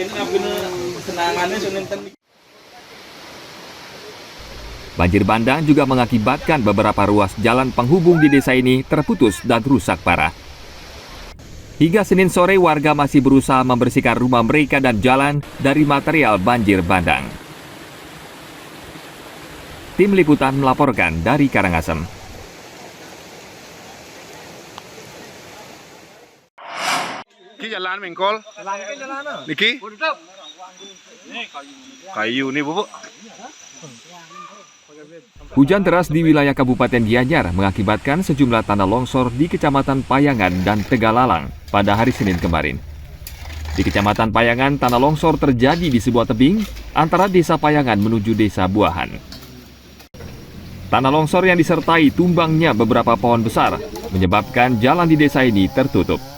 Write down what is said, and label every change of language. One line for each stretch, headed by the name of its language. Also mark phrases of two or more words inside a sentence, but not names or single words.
Indonesian: Banjir bandang juga mengakibatkan beberapa ruas jalan penghubung di desa ini terputus dan rusak parah. Hingga Senin sore, warga masih berusaha membersihkan rumah mereka dan jalan dari material banjir bandang. Tim Liputan melaporkan dari Karangasem.
Balinese: Ki jalan mengkol. Niki. Kayu nih, Bu.
Indonesian: Hujan deras di wilayah Kabupaten Gianyar mengakibatkan sejumlah tanah longsor di Kecamatan Payangan dan Tegalalang pada hari Senin kemarin. Di Kecamatan Payangan, tanah longsor terjadi di sebuah tebing antara Desa Payangan menuju Desa Buahan. Tanah longsor yang disertai tumbangnya beberapa pohon besar menyebabkan jalan di desa ini tertutup.